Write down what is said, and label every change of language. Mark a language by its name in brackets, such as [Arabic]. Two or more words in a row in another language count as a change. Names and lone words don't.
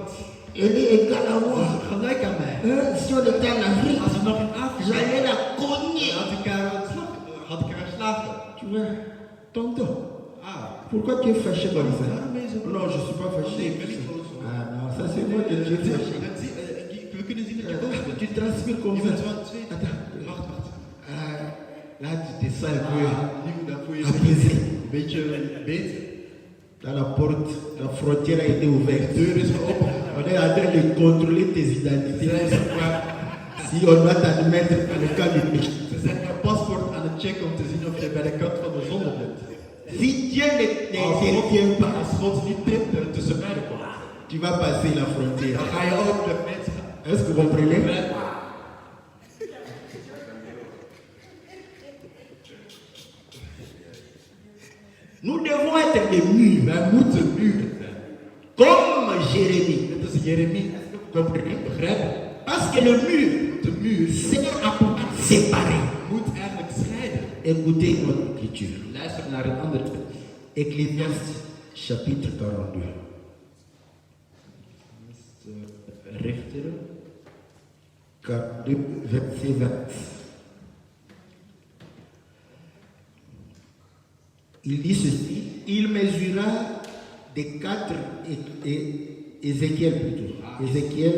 [French] elle est égale à [Dutch] ze [French] moi. [Dutch] is gelijk aan mij. [French] Si on était en Afrique, [Dutch] Als we nog in Afrika [French] j'allais la cogner. [Dutch] had ik haar geslagen. [French] Tu vois, tonton, Ah, pourquoi tu es fâché comme ça? [Dutch] waarom ben je zo? [French] Non, je ne suis pas [Dutch] Nee, [French] fâché. [Dutch] ik ben niet boos. [French] Ah non, ça c'est moi que tu es fâché. [Dutch] We kunnen zien dat je boos bent. [French] Tu transpires comme [Dutch] Je [French] ça. [Dutch] bent zo aan het zweten. [French] Attends. [Dutch] Wacht. [French] Ah, là, tu te sens un peu [Dutch] Nu, dan voel je je [French] apaisé. [Dutch] een beetje beter. [French] Là, la porte, la frontière a été [Dutch] De [French] ouverte. [Dutch] deur is geopend. [French] On est en train de contrôler tes identités. [Dutch] Zij zijn qua [French] Si on doit t'admettre dans le cas du péché. [Dutch] Ze zijn jouw paspoort aan het checken om te zien of je bij de kant van de zonde bent. [French] Si Dieu ne te retient pas, [Dutch] Als God niet tussen beiden komt, [French] tu vas passer la [Dutch] dan [French] frontière. [Dutch] ga je ook de grens gaan. [French] Est-ce que vous comprenez? Nous devons être des murs, [Dutch] Wij moeten muren zijn. [French] comme Jérémie. [Dutch] Net als Jeremie. Begrijpen? [French] Parce que le mur [Dutch] De muur [French] sert à pouvoir séparer. [Dutch] moet eigenlijk scheiden. [French] Écoutez notre écriture. [Dutch] Luister naar een andere tekst. [French] Ecclésiaste chapitre 42. [Dutch] Richteren. [French] 42, verset 20. Il dit ceci, il mesura des 4, Ézéchiel plutôt, Ézéchiel